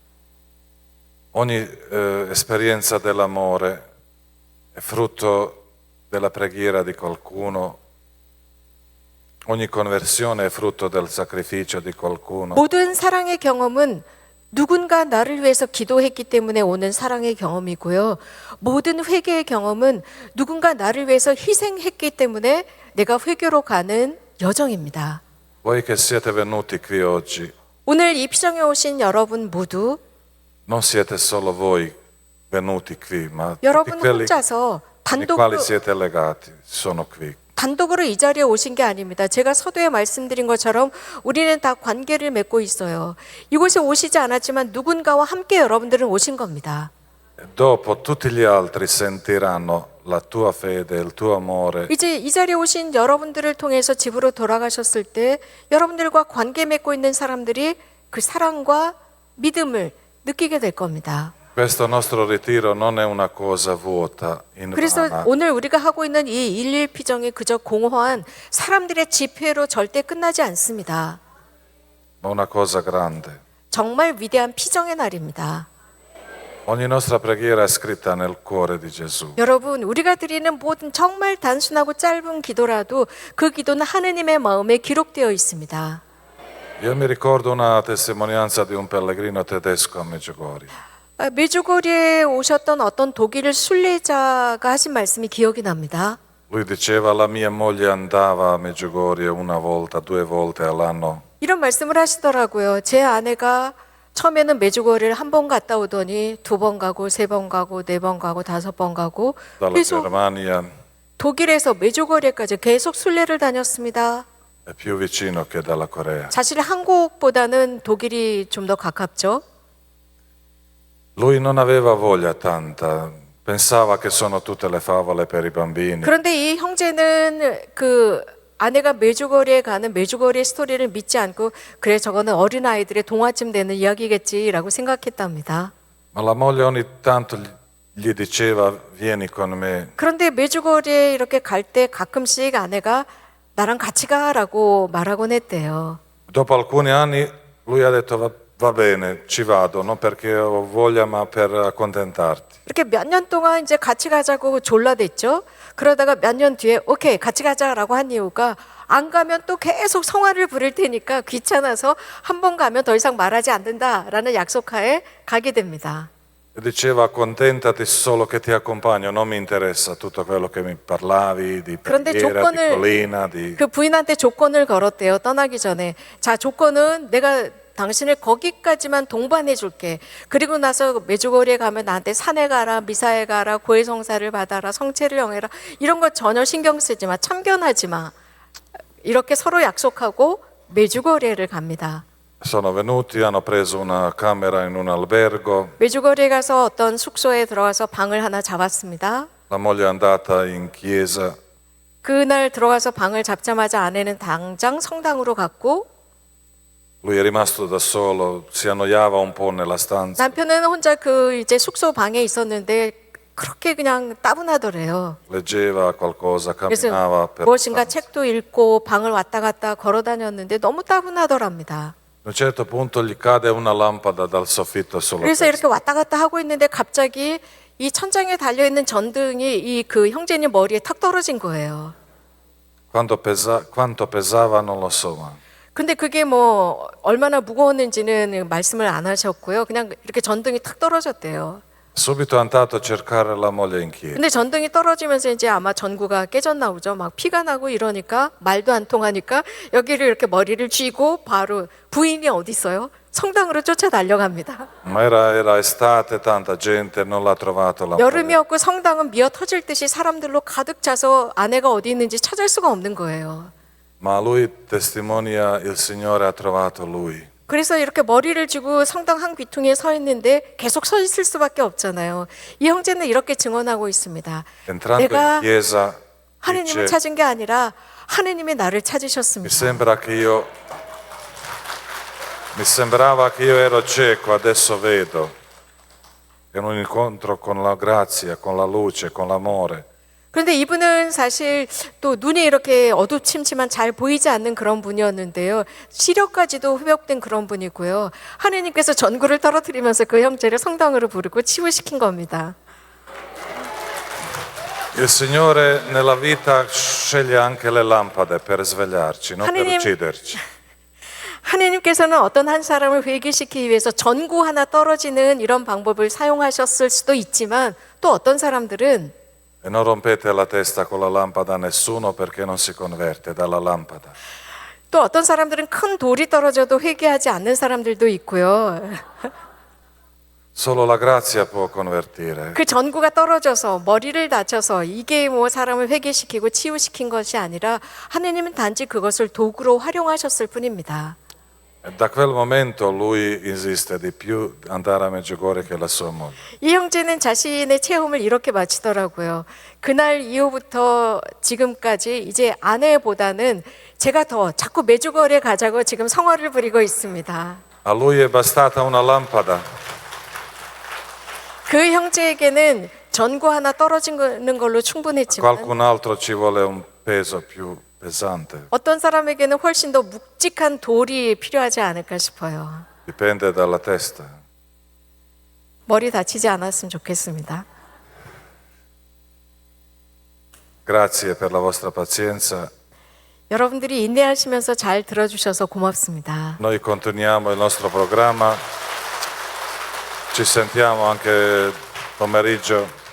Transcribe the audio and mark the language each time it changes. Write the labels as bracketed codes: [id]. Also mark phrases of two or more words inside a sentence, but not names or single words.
[it] Ogni esperienza dell'amore è frutto della preghiera di qualcuno. Ogni conversione è frutto del sacrificio di qualcuno. [ko] 모든 사랑의 경험은 누군가 나를 위해서 기도했기 때문에 오는 사랑의 경험이고요. 모든 회개의 경험은 누군가 나를 위해서 희생했기 때문에 내가 회개로 가는 여정입니다. [it] Voi che siete venuti qui oggi, [ko] 오늘 이 피정에 오신 여러분 모두 [it] non siete solo voi venuti qui, ma tutti [ko] 여러분 [it] quelli [ko] 혼자서 [it] con i quali siete legati sono qui. [ko] 단독으로 이 자리에 오신 게 아닙니다. 제가 서두에 말씀드린 것처럼 우리는 다 관계를 맺고 있어요. 이곳에 오시지 않았지만 누군가와 함께 여러분들은 오신 겁니다. [it] E dopo tutti gli altri sentiranno la tua fede, il tuo amore. [ko] 이제 이 자리에 오신 여러분들을 통해서 집으로 돌아가셨을 때 여러분들과 관계 맺고 있는 사람들이 그 사랑과 믿음을 느끼게 될 겁니다. [it] Questo nostro ritiro non è una cosa vuota, [ko] 그래서 [it] invana, [ko] 오늘 우리가 하고 있는 이 11 피정이 그저 공허한 사람들의 집회로 절대 끝나지 않습니다. [it] ma una cosa grande. [ko] 정말 위대한 피정의 날입니다. [it] Ogni nostra preghiera è scritta nel cuore di Gesù. [ko] 여러분, 우리가 드리는 모든 정말 단순하고 짧은 기도라도 그 기도는 하느님의 마음에 기록되어 있습니다. [it] Io mi ricordo una testimonianza di un pellegrino tedesco a Medjugorje. [ko] 메주고리에 오셨던 어떤 독일 순례자가 하신 말씀이 기억이 납니다. [it] Lui diceva: la mia moglie andava a Medjugorje una volta, due volte all'anno. [ko] 이런 말씀을 하시더라고요. 제 아내가 처음에는 메주고리를 한 번 갔다 오더니 2번 가고 3번 가고 4번 가고 5번 가고 [it] Dalla [ko] 계속 [it] Germania [ko] 독일에서 메주고리까지 계속 순례를 다녔습니다. [it] è più vicino che dalla Corea. [ko] 사실 한국보다는 독일이 좀 더 가깝죠. [it] Lui non aveva voglia tanta, pensava che sono tutte le favole per i bambini. [ko] 그런데 이 형제는 그 아내가 메주거리에 가는 메주거리의 스토리를 믿지 않고 그래 저거는 어린아이들의 동화쯤 되는 이야기겠지라고 생각했답니다. [it] Ma la moglie ogni tanto gli diceva: vieni con me. [ko] 그런데 메주거리에 이렇게 갈 때 가끔씩 아내가 나랑 같이 가라고 말하곤 했대요. [it] Dopo alcuni anni lui ha detto: va bene, ci vado, non perché ho voglia ma per accontentarti. [ko] 이렇게 몇 년 동안 이제 같이 가자고 졸라댔죠. 그러다가 몇 년 뒤에 오케이 같이 가자라고 한 이유가 안 가면 또 계속 성화를 부릴 테니까 귀찮아서 한 번 가면 더 이상 말하지 않는다라는 약속하에 가게 됩니다. [it] E diceva: accontentati solo che ti accompagno, non mi interessa tutto quello che mi parlavi di [ko] 그런데 [it] preghiera, di collina, di... [ko] 그 부인한테 조건을 걸었대요. 떠나기 전에. 자, 조건은 내가 당신을 거기까지만 동반해 줄게. 그리고 나서 메주고리에 가면 나한테 산에 가라, 미사에 가라, 고해성사를 받아라, 성체를 영해라. 이런 거 전혀 신경 쓰지 마. 참견하지 마. 이렇게 서로 약속하고 메주고리를 갑니다. [it] Sono venuti, hanno preso una camera in un albergo. [ko] 메주거리에 가서 어떤 숙소에 들어가서 방을 하나 잡았습니다. [it] La moglie è andata in chiesa. [ko] 그날 들어가서 방을 잡자마자 아내는 당장 성당으로 갔고 [it] Lui è rimasto da solo, si annoiava un po' nella stanza. [ko] 남편은 혼자 그 이제 숙소 방에 있었는데 그렇게 그냥 따분하더래요. [it] Leggeva qualcosa, [ko] 그래서 [it] camminava per la [ko] 무엇인가 [it] stanza. [ko] 책도 읽고 방을 왔다 갔다 걸어 다녔는데 너무 따분하더랍니다. [it] A un certo punto gli cade una lampada dal soffitto sulla [ko] 그래서 [it] testa. [ko] 이렇게 왔다 갔다 하고 있는데 갑자기 이 천장에 달려 있는 전등이 이 그 형제님 머리에 탁 떨어진 거예요. Quanto pesava non lo so. 근데 그게 뭐 얼마나 무거웠는지는 말씀을 안 하셨고요. 그냥 이렇게 전등이 탁 떨어졌대요. [it] Subito è andato a cercare la moglie in chiesa. [ko] 근데 전등이 떨어지면서 이제 아마 전구가 깨졌나 보죠. 막 피가 나고 이러니까 말도 안 통하니까 여기를 이렇게 머리를 쥐고 바로 부인이 어디 있어요? 성당으로 쫓아 달려갑니다. [it] Ma era estate, tanta gente, non l'ha trovato la moglie. [ko] 여름이었고 성당은 미어 터질 듯이 사람들로 가득 차서 아내가 어디 있는지 찾을 수가 없는 거예요. [it] Ma lui testimonia, il Signore ha trovato lui. [ko] 그래서 이렇게 머리를 쥐고 성당 한 귀퉁이에 서 있는데 계속 서 있을 수밖에 없잖아요. 이 형제는 이렇게 증언하고 있습니다. [it] Entrando in [ko] 내가 [it] chiesa [ko] 하느님을 [it] dice: [ko] 찾은 게 아니라 하느님이 나를 [it] mi [ko] 찾으셨습니다. [it] sembra che io Mi sembrava che io ero cieco, adesso vedo. È un incontro con la grazia, con la luce, con l'amore. [ko] 그런데 이분은 사실 또 눈이 이렇게 어두침침한 잘 보이지 않는 그런 분이었는데요. 시력까지도 회복된 그런 분이고요. 하느님께서 전구를 떨어뜨리면서 그 형제를 성당으로 부르고 치유시킨 겁니다. [it] Il Signore nella vita sceglie anche le lampade per svegliarci, non per [ko] 하느님- [it] ucciderci. [ko] 하느님께서는 어떤 한 사람을 회개시키기 위해서 전구 하나 떨어지는 이런 방법을 사용하셨을 수도 있지만 또 어떤 사람들은 [it] E non rompete la testa con la lampada a nessuno perché non si converte dalla lampada. [ko] 또 어떤 사람들은 큰 돌이 떨어져도 회개하지 않는 사람들도 있고요. [it] Solo la grazia può convertire. [ko] 그 전구가 떨어져서 머리를 다쳐서 이게 뭐 사람을 회개시키고 치유시킨 것이 아니라 하느님은 단지 그것을 도구로 활용하셨을 뿐입니다. [it] E da quel momento lui insiste di più andare a Medjugorje che la sua moglie. [ko] 이 형제는 자신의 체험을 이렇게 마치더라고요. 그날 이후부터 지금까지 이제 아내보다는 제가 더 자꾸 메주거리에 가자고 지금 성화를 부리고 있습니다. [it] A lui è bastata una lampada. [ko] 그 형제에게는 전구 하나 떨어지는 걸로 충분했지만 [it] Qualcun altro ci vuole un peso più pesante. [ko] 어떤 사람에게는 훨씬 더 묵직한 돌이 필요하지 않을까 싶어요. [it] Dipende dalla testa. [ko] 머리 다치지 않았으면 좋겠습니다. [it] Grazie per la vostra pazienza. [ko] 여러분들이 인내하시면서 잘 들어주셔서 고맙습니다. [it] Noi continuiamo il nostro programma. Ci sentiamo anche pomeriggio.